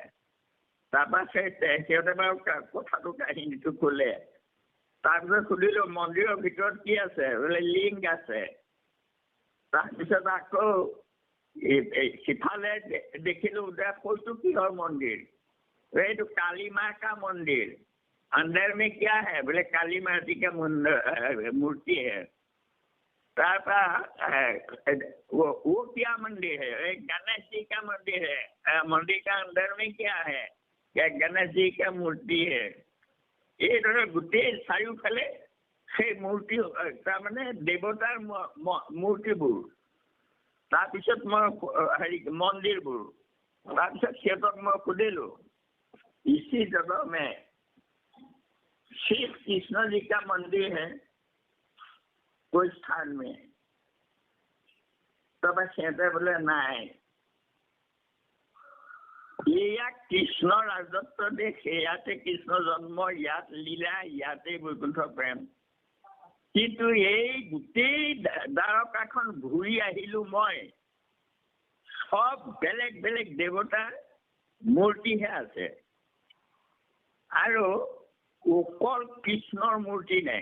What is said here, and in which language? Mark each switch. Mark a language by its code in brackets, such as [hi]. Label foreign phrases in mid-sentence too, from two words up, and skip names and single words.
[as] তাৰপৰা সিহঁতে বাৰু কথাটো কাহিনীটো ক'লে। তাৰপিছত সুধিলো মন্দিৰৰ ভিতৰত কি আছে? বোলে লিংগ আছে। তাৰপিছত আকৌ সিফালে দেখিলো যে কৈছো কিহৰ মন্দিৰ? [hi] এইটো কালী माँ का मंदिर। अंदर में क्या है? बोले काली माता का मूर्ति है। वो क्या मंदिर है? गणेश जी का मंदिर है। मंदिर का अंदर में क्या है? क्या गणेश जी का मूर्ति है। [as] এইদৰে গোটেই চাৰিওফালে সেই মূৰ্তি তাৰমানে দেৱতাৰ মূৰ্তিবোৰ। তাৰপিছত মই হেৰি মন্দিৰবোৰ। তাৰপিছত সিহঁতক মই সুধিলো, [hi] इसी जगह में श्री कृष्ण जी का मंदिर है कोई स्थान में? तब कहते बोले नहीं, [as] ইয়াত কৃষ্ণ ৰাজত্ব দেশ, ইয়াতে কৃষ্ণ জন্ম, ইয়াত লীলা, ইয়াতে বৈকুণ্ঠ প্ৰেম। কিন্তু এই গোটেই দ্বাৰকাখন ঘূৰি আহিলো মই, সব বেলেগ বেলেগ দেৱতাৰ মূৰ্তিহে আছে, আৰু অকল কৃষ্ণৰ মূৰ্তি নাই।